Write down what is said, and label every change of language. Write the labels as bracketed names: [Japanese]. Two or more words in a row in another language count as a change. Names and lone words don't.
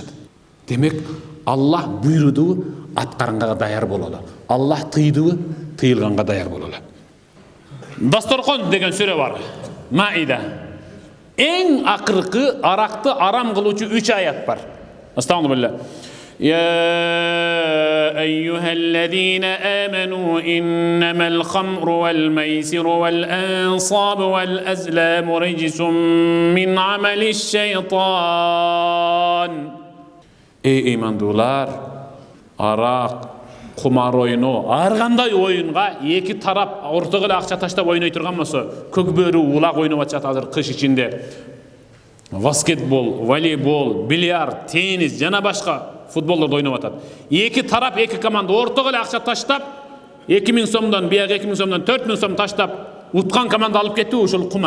[Kyrgyz] Демек, Аллах буйрудубу, аткарганга даяр бололу. Аллах тыйдыбы, тыйылганга даяр бололу. Дасторкон деген сүрө бар. Маида. Эң акыркы аракты арам кылуучу 3 аят бар. Астагфирулла. [Arabic] يا أيها الذين آمنوا إنما الخمر والميسر والأنصاب والأزلام رجس من عمل الشيطان [Kyrgyz] Эй ыймандуулар, арак, кумар оюну, ар кандай oyunga эки тарап ортого эле акча таштап ойной турган болсо, көкбөрү улак ойноп атышат азыр кыш ичинде. Баскетбол, волейбол, бильярд, теннис жана башка футболдорду ойноп атат. Эки тарап, эки команда ортого эле акча таштап, 2000 сомдон, бияк 2000 сомдон 4000 сом таштап, уткан команда алып кетти, ушул кумар.